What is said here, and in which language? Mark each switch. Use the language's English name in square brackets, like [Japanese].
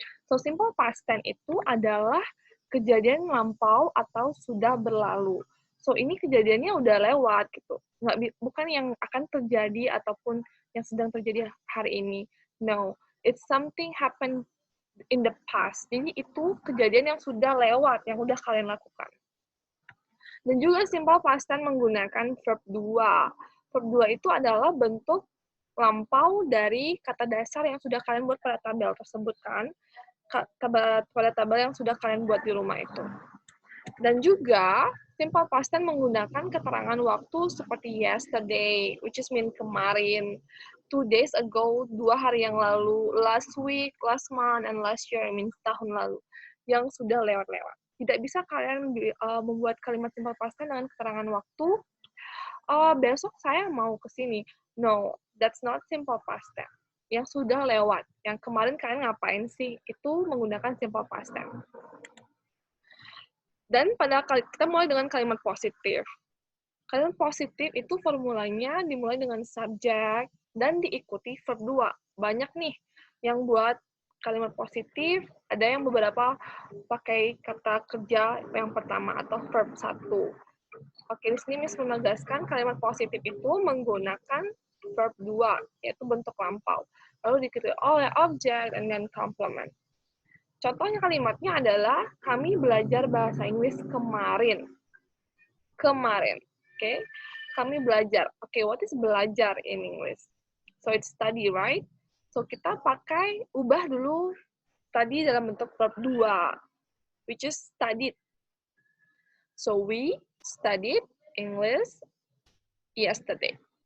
[Indonesian] So, simple past tense itu adalah kejadian lampau atau sudah berlalu. So, ini kejadiannya udah lewat gitu. Bukan yang akan terjadi ataupun yang sedang terjadi hari ini. [English] No, it's something happened in the past. [Indonesian] Jadi itu kejadian yang sudah lewat, yang udah kalian lakukan. Dan juga simple past tense menggunakan verb 2. Verb 2 itu adalah bentuk lampau dari kata dasar yang sudah kalian buat pada tabel tersebut kan. Pada tabel yang sudah kalian buat di rumah itu. Dan juga simple past tense menggunakan keterangan waktu seperti yesterday, [English] which is mean [Indonesian] kemarin, [English] 2 days ago, [Indonesian] 2 hari yang lalu, [English] last week, last month, and last year, means [Indonesian] tahun lalu, yang sudah lewat-lewat. Tidak bisa kalian membuat kalimat simple past tense dengan keterangan waktu, besok saya mau ke sini. [English] No, that's not simple past tense. [Indonesian] Yang sudah lewat, yang kemarin kalian ngapain sih, itu menggunakan simple past tense. Dan kita mulai dengan kalimat positif. Kalimat positif itu formulanya dimulai dengan subjek dan diikuti verb 2. Banyak nih yang buat kalimat positif, ada yang beberapa pakai kata kerja yang pertama atau verb 1. Oke, di sini Miss menegaskan kalimat positif itu menggunakan verb 2, yaitu bentuk lampau. Lalu diikuti oleh [English] object and then complement. [Indonesian] Contohnya kalimatnya adalah, kami belajar bahasa Inggris kemarin. Kemarin, oke? Kami belajar. [English] Oke, what is belajar in English? So, it's study, right? [Indonesian] So, kita ubah dulu tadi dalam bentuk verb 2, [English] which is studied. So, we studied English yesterday.